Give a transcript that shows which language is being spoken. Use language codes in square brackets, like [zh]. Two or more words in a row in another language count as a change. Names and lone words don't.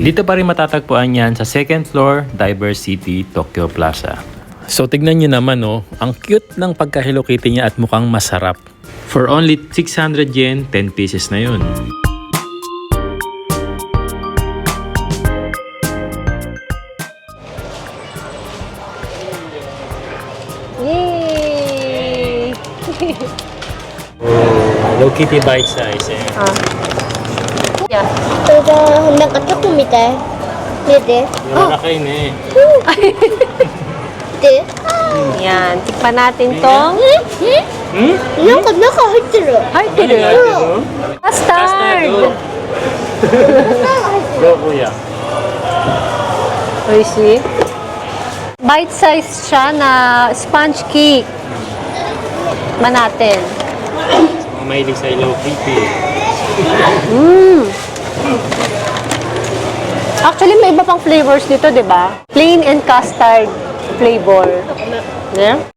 [tl] Dito pa rin matatagpuan yan sa 2nd floor Diversity Tokyo Plaza. So tignan nyo naman ang cute ng pagka Hello Kitty niya at mukhang masarap. [en] For only 600 yen, 10 pieces [tl] na yun. [en] Yay! Hello Kitty bite size. Yeah. [ja] これがなんかチョコみたい。見て。 [tl] Malaki na eh. [ja] で。 [tl] Yan. Tikpan natin tong [ja] なんか中入ってる。 [en] Hearty Custard! [tl] Go kuya. [ja] Oishi. [en] Bite size [tl] siya na [en] sponge cake. [tl] Man natin. Mahilig sa Hello Kitty. Actually, may iba pang flavors dito, di ba? [en] Plain and custard flavor. Yeah?